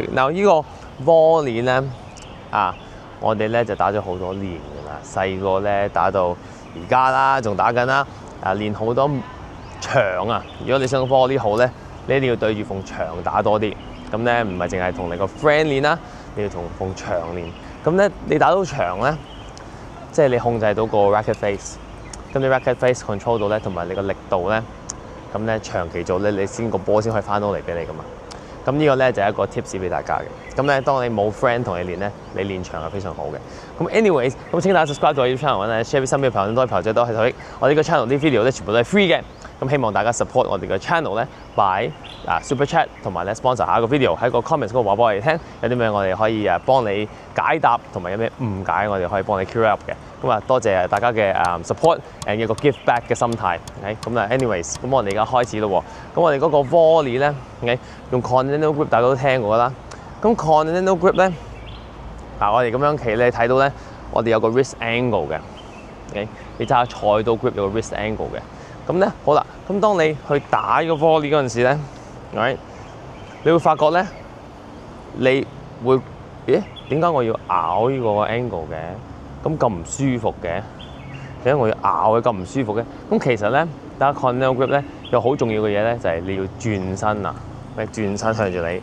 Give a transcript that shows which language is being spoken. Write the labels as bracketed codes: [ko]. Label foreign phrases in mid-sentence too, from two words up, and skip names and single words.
[yue] 嗱呢個 volley 咧我哋咧就打咗好多年㗎啦，細個咧打到而家啦，仲打緊啦。練好多場啊！如果你想 volley 好咧，你一定要對住埲牆打多啲。咁咧唔係淨係同你個 friend 練啦，你要同埲牆練。咁咧你打到牆咧，即係你控制到個 [en] racket face， [yue] 咁你 [en] racket face control [yue] 到咧，同埋你個力度咧，咁咧長期做咧，你先個波先可以翻到嚟俾你噶嘛。咁呢個咧就係一個 tips 俾大家嘅。咁咧，當你冇 friend 同你練咧，你練牆係非常好嘅。咁 anyways，咁請大家 subscribe 咗我 YouTube channel 咧 ，share 俾身邊嘅朋友，多啲朋友仔都係睇我呢個 channel 啲 video 咧，全部都係 free 嘅。咁希望大家 support 我哋嘅 channel 咧 ， [en] by super chat [yue] 同埋咧 sponsor 下一個 video 喺個 comments 嗰度話俾我哋聽，有啲咩我哋可以幫你解答，同埋有咩誤解我哋可以幫你 [en] clear up [yue] 嘅。咁多謝大家嘅 [en] support and [yue] 一個 [en] give back [yue] 嘅心態。咁anyways， 咁我哋而家開始咯喎。咁我哋嗰個 volley 咧用 [en] continental grip [yue] 大家都聽過啦。咁 [en] continental grip [yue] 咧，我哋咁樣企咧睇到咧，我哋有個 [en] wrist angle [yue] 嘅。你揸菜刀 grip 有個 [en] wrist angle [yue] 嘅。咁咧好啦，咁當你去打呢個 volley 嗰陣時咧，你會發覺咧，你會咦點解我要咬呢個 angle 嘅？咁唔舒服嘅，點解我要咬佢咁唔舒服嘅？咁其實咧，打 [en] continental grip [yue] 咧有好重要嘅嘢咧，就係你要轉身啊，轉身向住你。